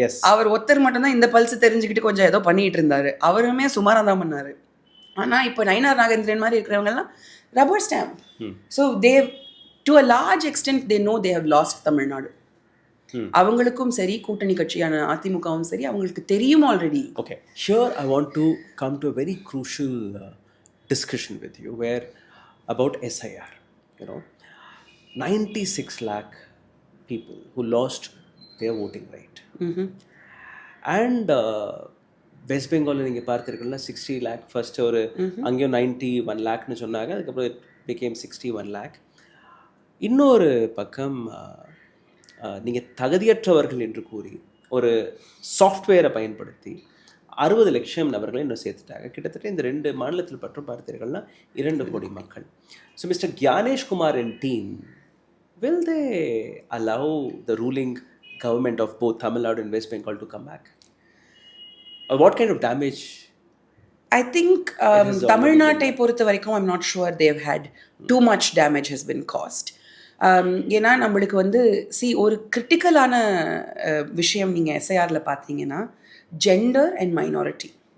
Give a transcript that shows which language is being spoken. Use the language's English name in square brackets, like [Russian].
[Tamil] அவர் ஒருத்தர் மட்டும்தான் இந்த பல்ஸ் தெரிஞ்சுக்கிட்டு கொஞ்சம் ஏதோ பண்ணிட்டு இருந்தாரு. அவருமே சுமாராக தான் பண்ணாரு. ஆனால் இப்போ நயினார் நாகேந்திரன் மாதிரி இருக்கிறவங்கலாம் rubber stamp. [English] So they to a large extent they know they have lost Tamil Nadu. [Tamil] அவங்களுக்கும் சரி, கூட்டணி கட்சியான அதிமுகவும் சரி, அவங்களுக்கு தெரியும் already. [English] Okay, here I want to come to a very crucial discussion with you where about SIR, you know, 96 lakh people who lost their voting right. [Tamil] And west பெங்காலில் நீங்கள் பார்த்துருக்கீங்களா 60 lakh ஃபர்ஸ்ட் ஒரு அங்கேயும் 91 lakhன்னு சொன்னாங்க, அதுக்கப்புறம் [English] it became 61 lakh. [Tamil] இன்னொரு பக்கம் நீங்கள் தகுதியற்றவர்கள் என்று கூறி ஒரு சாஃப்ட்வேரை பயன்படுத்தி 60 லட்சம் நபர்களை இன்னும் சேர்த்துட்டாங்க. கிட்டத்தட்ட இந்த 2 மாநிலத்தில் பற்றும் பார்த்தீர்கள்னா 2 கோடி மக்கள். [English] So Mister Gyanesh Kumar and team, will they allow the ruling government of both Tamil Nadu and West Bengal to come back? Or what kind of damage? I think [Tamil] தமிழ்நாட்டை பொறுத்த வரைக்கும் [English] I'm not sure they've had too much damage has been caused. [Tamil] ஏன்னா நம்மளுக்கு ஒரு கிரிட்டிக்கலான விஷயம் நீங்கள் எஸ்ஐஆரில் பார்த்தீங்கன்னா gender and minority.